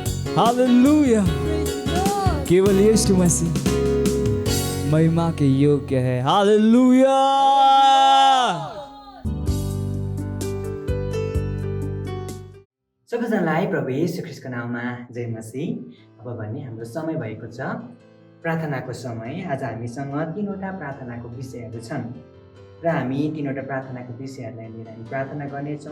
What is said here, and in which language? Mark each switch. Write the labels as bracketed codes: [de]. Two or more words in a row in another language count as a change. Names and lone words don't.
[hi] हालेलुया। केवल यीशु मसीह महिमा के योग्य है। हालेलुया। [ne] सबैजनालाई प्रभु येशू ख्रीष्टको नाममा जय मसीह। अब भने हाम्रो समय भएको छ प्रार्थनाको समय। आज हामीसँग 3वटा प्रार्थनाको विषयहरू छन् र हामी 3वटा प्रार्थनाको विषयहरूलाई लिएर हामी प्रार्थना गर्नेछौँ।